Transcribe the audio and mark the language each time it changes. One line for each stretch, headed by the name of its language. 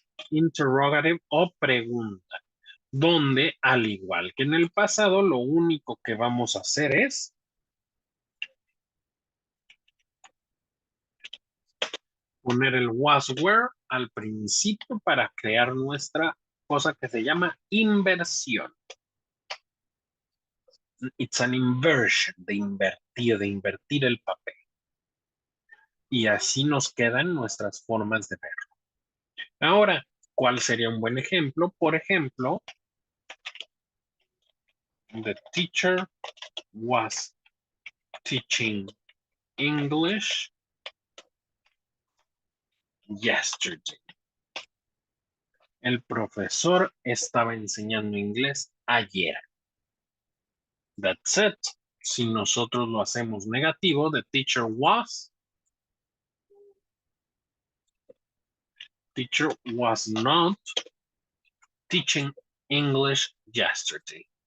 Spanish: Interrogative o pregunta, donde al igual que en el pasado, lo único que vamos a hacer es poner el was were al principio para crear nuestra cosa que se llama inversión.
English: It's an inversion,
Spanish: de invertir el papel. Y así nos quedan nuestras formas de verlo. Ahora, ¿cuál sería un buen ejemplo? Por ejemplo,
English: the teacher was teaching English yesterday.
Spanish: El profesor estaba enseñando inglés ayer.
English: That's it.
Spanish: Si nosotros lo hacemos negativo,
English: the teacher was not teaching English yesterday.